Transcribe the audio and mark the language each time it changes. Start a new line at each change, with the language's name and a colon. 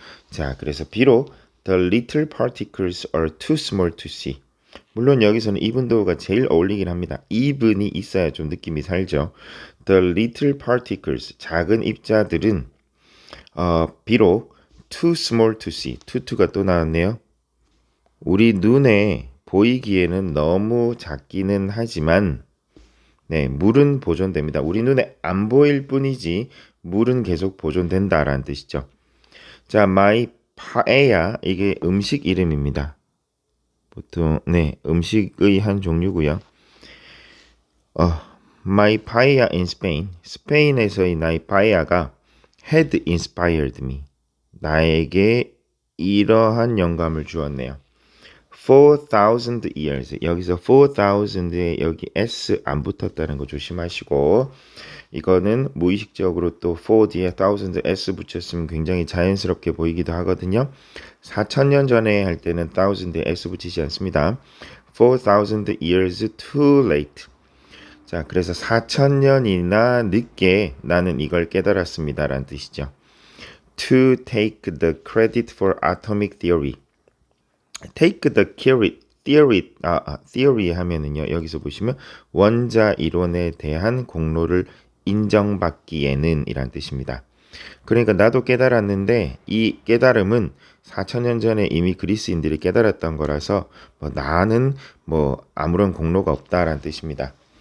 Korean: 자, 그래서 비록
English: the little particles are too small to see.
Korean: 물론 여기서는 even though가 제일 어울리긴 합니다. even이 있어야 좀 느낌이 살죠.
English: The little particles,
Korean: 작은 입자들은 비록
English: too small to see.
Korean: to가 또 나왔네요. 우리 눈에 보이기에는 너무 작기는 하지만 네, 물은 보존됩니다. 우리 눈에 안 보일 뿐이지 물은 계속 보존된다라는 뜻이죠. 자, my paella 이게 음식 이름입니다. 보통 네, 음식의 한 종류고요.
English: My paella in Spain.
Korean: 스페인에서의 나의 paella가
English: had inspired me.
Korean: 나에게 이러한 영감을 주었네요.
English: 4,000 years.
Korean: 여기서 4,000에 여기 s 안 붙었다는 거 조심하시고 이거는 무의식적으로 또 4 뒤에 1000 s 붙였으면 굉장히 자연스럽게 보이기도 하거든요. 4,000년 전에 할 때는 1000에 s 붙이지 않습니다.
English: 4,000 years too late.
Korean: 자, 그래서 4,000년이나 늦게 나는 이걸 깨달았습니다. 라는 뜻이죠.
English: To take the credit for atomic theory. Take the theory
Korean: 하면은요. 여기서 보시면 원자 이론에 대한 공로를 인정받기에는 이란 뜻입니다. 그러니까 나도 깨달았는데 이 깨달음은 4,000년 전에 이미 그리스인들이 깨달았던 거라서 나는 아무런 공로가 없다라는 뜻입니다.